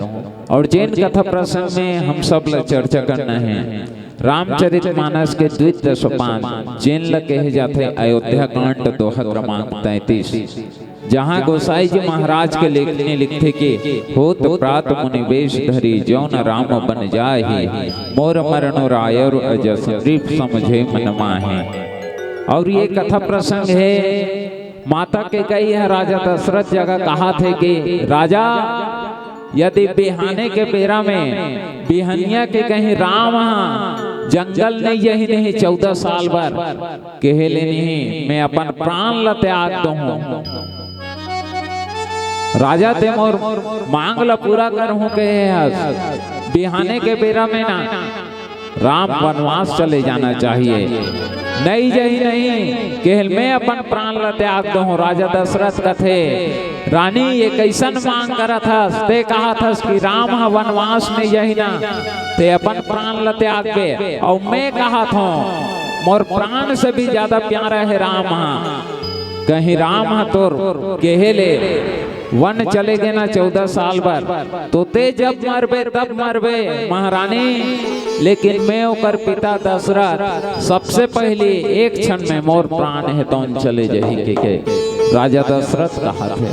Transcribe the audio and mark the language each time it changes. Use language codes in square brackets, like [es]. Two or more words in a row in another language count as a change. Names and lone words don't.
[hne] और जैन कथा प्रसंग में हम सब ला चर्चा करना है रामचरितमानस के द्वितीय सोपान, जैन ला कहे जाते अयोध्या कांड दोहा क्रमांक 33, जहाँ गोसाई जी महाराज के लेखने लिखते कि [awa] होत प्रात मुनि वेश धरी जौन राम बन जाहि, मोर मरण रायर अजस रिप समझे मन माहे। [hne] और ये कथा प्रसंग है माता के कही है राजा दशरथ जगह कहा थे कि राजा यदि बिहाने के बेरा में बिहनिया के कहीं राम जंगल नहीं यही नहीं 14 साल बार कहे ले नहीं मैं अपन प्राण ल त्याग दूं, राजा ते मोर मांग ला पूरा कर हूं के बिहाने के बेरा में ना राम वनवास चले जाना चाहिए, नहीं जही नहीं केहल मैं अपन प्राण ल त्याग दूं। राजा दशरथ कथे रानी ये कैसन मांग करा था, ते कहा था कि राम वनवास में यही ना ते अपन प्राण ल त्याग के, और मैं कहा था मोर प्राण से भी ज्यादा प्यारा है राम, कहीं राम तोर केहले वन चले गए ना 14 साल बार, तो ते जब मरबे तब मरबे महारानी, लेकिन मैं ओकर पिता दशरथ सबसे पहले एक क्षण में मोर प्राण है तो चले जाही के राजा दशरथ कहा थे।